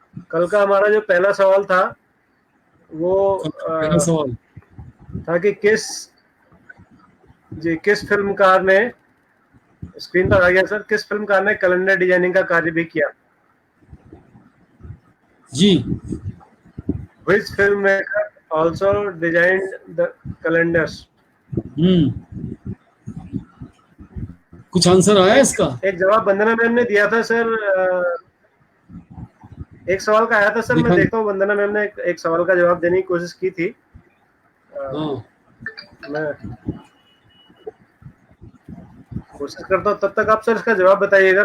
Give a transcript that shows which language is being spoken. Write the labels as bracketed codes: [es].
[hi] कल का हमारा जो पहला सवाल था वो पहला सवाल था कि किस फिल्मकार ने, स्क्रीन पर आ गया सर, किस फिल्मकार ने कैलेंडर डिजाइनिंग का कार्य भी किया? जी। [en] Which filmmaker also designed the calendars? [hi] कुछ आंसर आया इसका? एक जवाब वंदना मैम ने दिया था सर, एक सवाल का आया था सर। मैं देखता हूँ, वंदना मैम ने एक सवाल का जवाब देने की कोशिश की थी। मैं कोशिश करता हूँ, तब तक आप सर इसका जवाब बताइएगा।